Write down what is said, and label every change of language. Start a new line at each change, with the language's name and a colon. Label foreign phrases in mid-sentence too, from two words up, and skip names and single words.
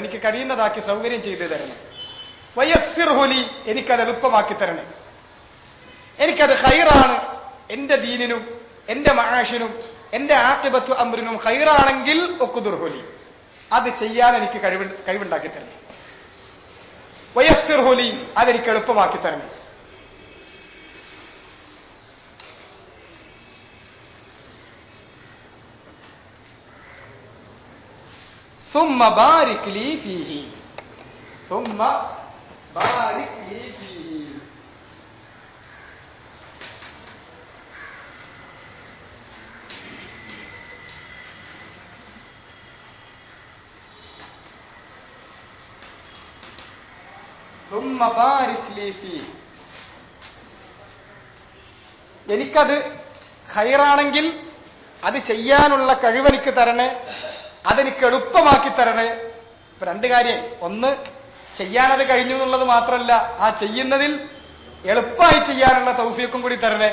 Malayalam: എനിക്ക് കഴിയുന്നതാക്കി സൗകര്യം ചെയ്തു തരണേ.
Arabic: ويسره لي
Malayalam: എനിക്കത് എളുപ്പമാക്കി തരണേ. എനിക്കത് ഖൈറാണ്. എന്റെ ദീനിനും എന്റെ മആശിനും എന്റെ
Arabic: عاقبة أمري
Malayalam: ഖൈറാണെങ്കിൽ
Arabic: اقدره لي
Malayalam: അത് ചെയ്യാൻ എനിക്ക് കഴിവുണ്ടാക്കി തരണേ.
Arabic: ويسره لي
Malayalam: അതെനിക്ക് എളുപ്പമാക്കി തരണേ.
Arabic: ثم بارك لي فيه ثم بارك لي فيه. ثم بارك لي فيه
Malayalam: എനിക്കത് ഖൈറാണെങ്കിൽ അത് ചെയ്യാനുള്ള കഴിവെനിക്ക് തരണേ. അതെനിക്ക് എളുപ്പമാക്കി തരണേ. ഇപ്പൊ രണ്ട് കാര്യം. ഒന്ന്, ചെയ്യാനത് കഴിഞ്ഞു എന്നുള്ളത് മാത്രമല്ല, ആ ചെയ്യുന്നതിൽ എളുപ്പമായി ചെയ്യാനുള്ള തൗഫീഖും കൂടി തരണേ.